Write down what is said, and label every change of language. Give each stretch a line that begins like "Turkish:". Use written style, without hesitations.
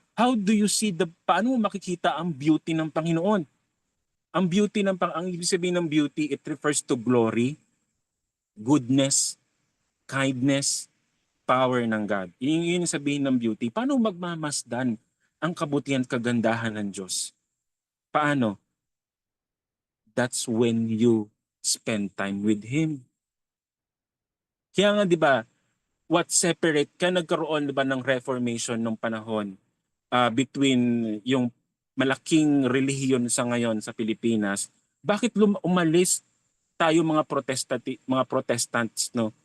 English: How do you see
Filipino: paano mo makikita ang beauty ng Panginoon? Ang ibig sabihin ng
English: beauty, it refers to glory, goodness, kindness, power ng God.
Filipino: Yun sabihin ng beauty. Paano magmamasdan ang kabutihan at kagandahan ng Diyos? Paano?
English: That's when you spend time with Him.
Filipino: Kaya nga, di ba, nagkaroon, di ba, ng Reformation nung panahon between yung malaking relihiyon sa ngayon sa Pilipinas. Bakit umalis tayo mga Protestants, no?